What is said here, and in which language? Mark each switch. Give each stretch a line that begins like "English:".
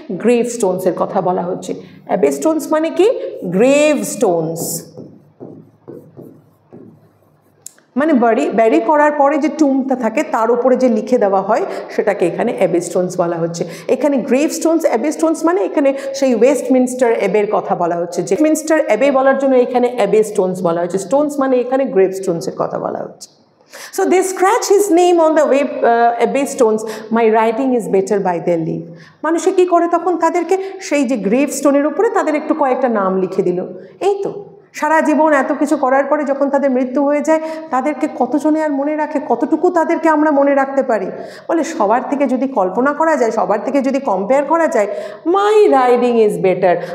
Bangla: Grave স্টোনসের কথা বলা হচ্ছে। অ্যাবে স্টোনস মানে কি? গ্রেভ স্টোনস, মানে ব্যারি করার পরে যে টুমটা থাকে তার উপরে যে লিখে দেওয়া হয় সেটাকে এখানে অ্যাবে স্টোনস বলা হচ্ছে। এখানে গ্রেভ স্টোনস, অ্যাবে স্টোনস মানে এখানে সেই ওয়েস্টমিনস্টার অ্যাবের কথা বলা হচ্ছে। যে ওয়েস্টমিনস্টার অ্যাবে বলার জন্য এখানে অ্যাবে স্টোনস বলা হচ্ছে। স্টোনস মানে এখানে গ্রেভ স্টোনসের কথা বলা হচ্ছে।
English: So they scratch his name on the Abbey stones, my writing is better by their leave।
Bangla: মানুষে কি করে তখন? তাদেরকে সেই যে গ্রেভ স্টোনের উপরে তাদের একটু কয়েকটা নাম লিখে দিল। এই তো সারা জীবন এত কিছু করার পরে যখন তাদের মৃত্যু হয়ে যায়, তাদেরকে কতজনে আর মনে রাখে? কতটুকু তাদেরকে আমরা মনে রাখতে পারি? বলে সবার থেকে যদি কল্পনা করা যায়, সবার থেকে যদি কম্পেয়ার করা যায়,
English: My riding is better.